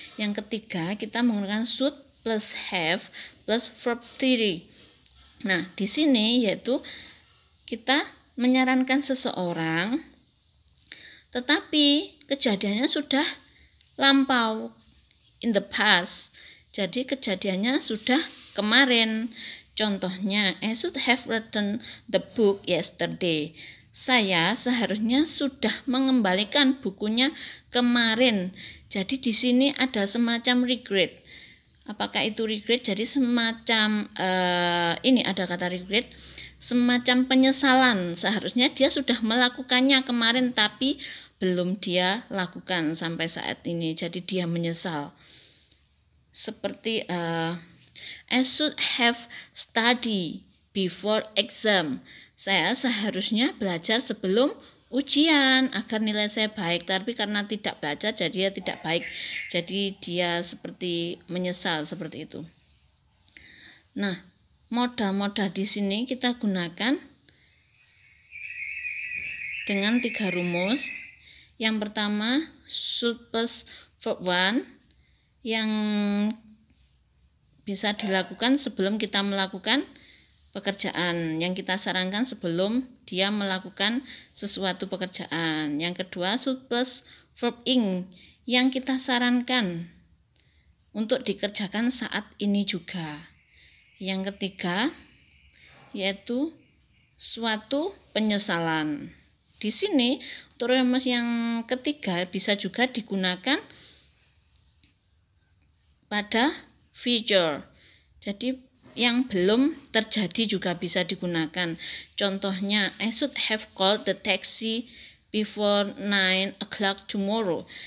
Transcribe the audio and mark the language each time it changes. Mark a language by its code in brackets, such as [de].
[id] Yang ketiga, kita menggunakan should plus have plus verb 3. Nah, di sini yaitu kita menyarankan seseorang tetapi kejadiannya sudah lampau, [en] in the past. [id] Jadi kejadiannya sudah kemarin. [en] Contohnya, I should have written the book yesterday. [id] Saya seharusnya sudah mengembalikan bukunya kemarin. Jadi di sini ada semacam regret. Apakah itu regret? Jadi semacam ini ada kata regret, semacam penyesalan. Seharusnya dia sudah melakukannya kemarin tapi belum dia lakukan sampai saat ini. Jadi dia menyesal. [en] Seperti I should have studied before exam. [id] Saya seharusnya belajar sebelum ujian agar nilai saya baik, tapi karena tidak belajar jadi dia tidak baik. Jadi dia seperti menyesal, seperti itu. Nah, modal-modal di sini kita gunakan dengan 3 rumus. Yang pertama, should plus verb one, yang bisa dilakukan sebelum kita melakukan pekerjaan, yang kita sarankan sebelum dia melakukan sesuatu pekerjaan. Yang kedua, should plus verb ing, yang kita sarankan untuk dikerjakan saat ini juga. Yang ketiga yaitu suatu penyesalan. Di sini untuk rumus yang ketiga bisa juga digunakan pada future. Jadi yang belum terjadi juga bisa digunakan. [en] Contohnya, I should have called the taxi before 9 o'clock tomorrow.